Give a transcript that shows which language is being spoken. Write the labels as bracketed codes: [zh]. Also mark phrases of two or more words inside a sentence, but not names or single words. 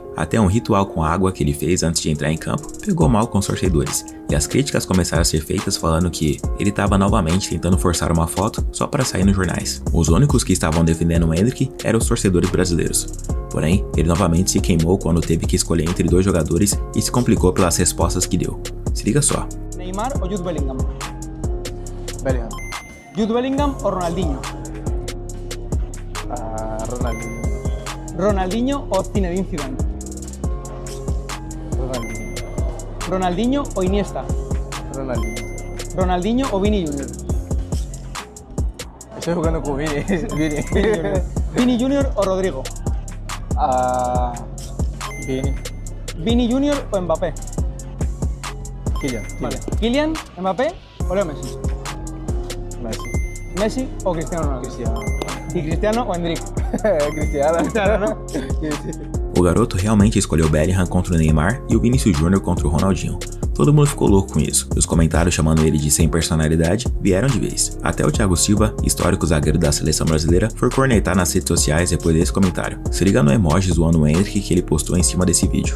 [pt] Até um ritual com água que ele fez antes de entrar em campo pegou mal com os torcedores, e as críticas começaram a ser feitas falando que ele estava novamente tentando forçar uma foto só para sair nos jornais. Os únicos que estavam defendendo o Endrick eram os torcedores brasileiros. Porém, ele novamente se queimou quando teve que escolher entre dois jogadores e se complicou pelas respostas que deu. Se liga só. Neymar ou Jude Bellingham? Bellingham. Jude Bellingham ou Ronaldinho? Ronaldinho. Ronaldinho ou Zinedine Zidane? Ronaldinho. Ronaldinho ou Iniesta? Ronaldinho. Ronaldinho ou Vini Junior? [es] Estoy jugando con Vini. Vini. [pt] Vini Junior ou Rodrigo? Vini. Vini Junior ou Mbappé? Kylian. [es] Vale. [pt] Kylian, Mbappé ou Leo Messi? Messi. Messi ou Cristiano Ronaldo? Cristiano. E Cristiano ou Endrick? Cristiano. [es] ¿no? [pt] O garoto realmente escolheu Bellingham contra o Neymar e o Vinícius Júnior contra o Ronaldinho. Todo mundo ficou louco com isso, e os comentários chamando ele de sem personalidade vieram de vez. Até o Thiago Silva, histórico zagueiro da seleção brasileira, foi cornetar nas redes sociais depois desse comentário. Se liga no emoji zoando o Endrick que ele postou em cima desse vídeo.